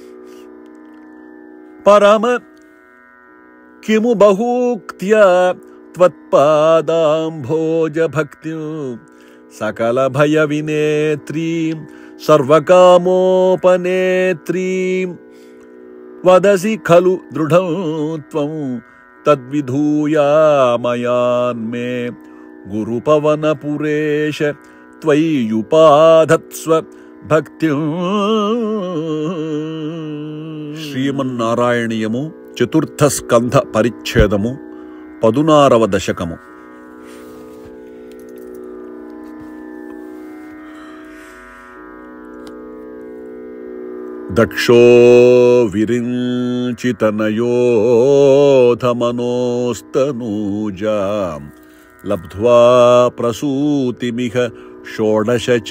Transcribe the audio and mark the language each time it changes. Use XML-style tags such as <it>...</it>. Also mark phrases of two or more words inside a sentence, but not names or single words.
<sa>परम किमु बहूक्त्या त्वत्पादाम्भोजभक्तिं सकलभयविनेत्रीं सर्वकामोपनेत्रीं वदसि खलु दृढं त्वं तद्विधूयामयान्मे गुरुपवनपुरेश त्वय्युपाधत्स्व భక్త్యు</sa> <te>శ్రీమన్నారాయణీయము చతుర్థ స్కంధ పరిచ్ఛేదము 16వ దశకము.</te> <sa>దక్షో విరించితనయోధమనోస్తనూజాం లబ్ధ్వా ప్రసూతిమిహ షోడశ</sa>